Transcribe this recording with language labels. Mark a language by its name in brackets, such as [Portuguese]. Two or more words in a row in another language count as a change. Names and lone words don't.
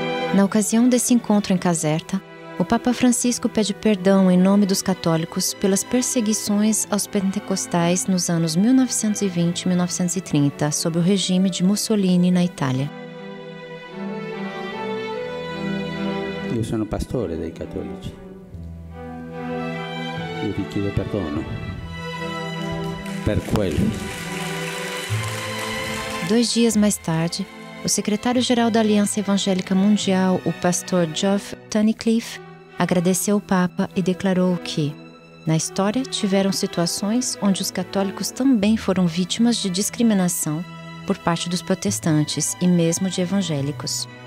[Portuguese] Na ocasião desse encontro em Caserta, o Papa Francisco pede perdão em nome dos católicos pelas perseguições aos pentecostais nos anos 1920 e 1930, sob o regime de Mussolini na Itália. [Italian] Io sono pastore dei cattolici. Io vi chiedo perdono per quello. [Portuguese] 2 dias mais tarde, o secretário-geral da Aliança Evangélica Mundial, o pastor Geoff Tunnicliffe, agradeceu o Papa e declarou que, na história, tiveram situações onde os católicos também foram vítimas de discriminação por parte dos protestantes e mesmo de evangélicos.